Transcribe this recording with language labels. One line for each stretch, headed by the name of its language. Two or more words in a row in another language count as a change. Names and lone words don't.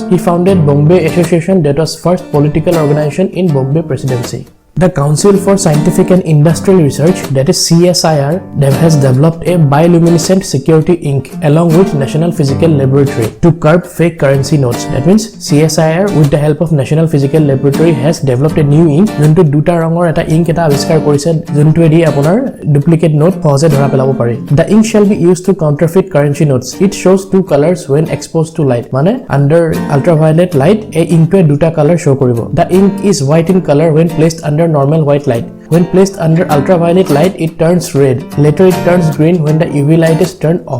English: He founded Bombay Association, that was first political organization in Bombay Presidency. The Council for Scientific and Industrial Research, that is CSIR, has developed a Bioluminescent Security Ink along with National Physical Laboratory to curb fake currency notes. That means CSIR, with the help of National Physical Laboratory, has developed a new ink
Assamese: যিটো দুটা ৰঙৰ এটা ink এটা আৱিষ্কাৰ কৰিছে যিটো এইটো আপোনাৰ
English: duplicate note
Assamese: পিছে ধৰা পেলাব পাৰে.
English: The ink shall be used to counterfeit currency notes. It shows two colors when exposed to light.
Assamese: Mane
English: under ultraviolet light
Assamese: এই ink টো দুটা
English: color show
Assamese: koribo.
English: The ink is white in color when placed under normal white light. When placed under ultraviolet light, it turns red. Later it turns green when the UV light is turned off.